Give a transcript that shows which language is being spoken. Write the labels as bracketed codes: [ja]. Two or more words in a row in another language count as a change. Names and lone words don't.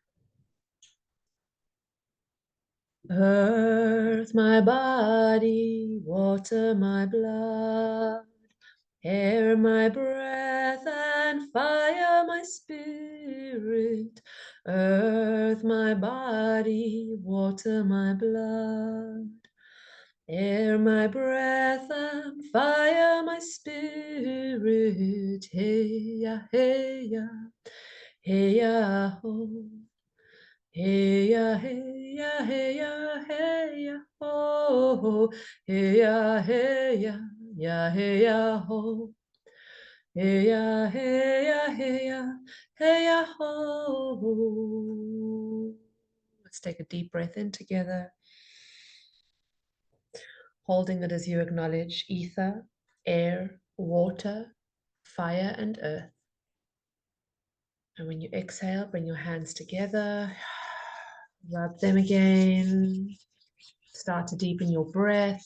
[en] Earth, my body, water, my blood, air, my breath, and fire, my spirit. Earth, my body, water, my blood, air, my breath, and fire, my spirit. Hey ya, hey ya, hey ya, ho. Hey ya, hey ya, hey ya, hey ya, ho. Hey ya, hey ya, ya, hey ya, ho. Hey ya, hey ya, hey ya, hey ya, ho. Let's take a deep breath in together, holding it as you acknowledge ether, air, water, fire, and earth. And when you exhale, bring your hands together, rub them again, start to deepen your breath.